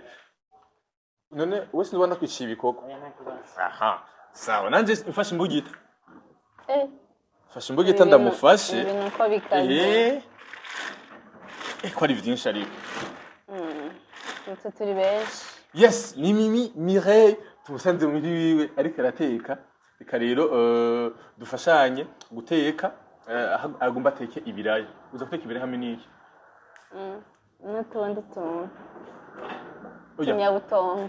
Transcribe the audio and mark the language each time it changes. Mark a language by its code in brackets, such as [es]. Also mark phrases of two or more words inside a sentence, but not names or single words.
[rn] None wese ndubona kwiciye ibikoko. Aha. Sawa, nanje mfashe imbugita. Fashe imbugita ndamufashe. Ibintu ko bikaze. Ko ari vyinshi ariko. Turi benshi. Yes, ni Mimi Mireille tumusanze muri wiwe ariko arateka. Reka rero dufashanye guteka agomba ateke ibirayi. Uza guteka ibirayi hamwe n'iki? N'utundi tuntu. Oya. Nyabutongo.